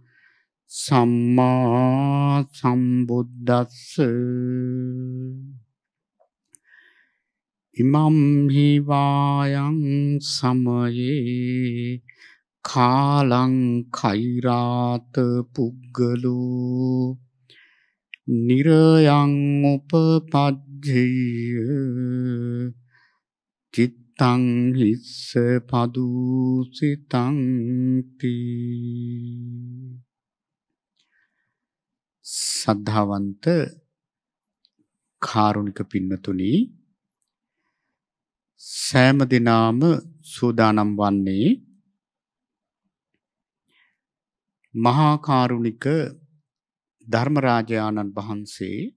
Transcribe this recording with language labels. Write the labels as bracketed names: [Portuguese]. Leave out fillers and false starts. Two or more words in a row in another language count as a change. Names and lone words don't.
[Pali] සම්මා සම්බුද්දස්ස ඉමම් හි වායං සමයේ කාලං කෛරාත පුග්ගලෝ නිරයං උපපජ්ජේය චිත්තං හිස්ස පදුසිතං තී. [Sinhala] සද්ධාවන්ත කාරුණික පින්නතුනි, සෑම දිනාම සූදානම් වන්නේ මහා කාරුණික ධර්මරාජානන් වහන්සේ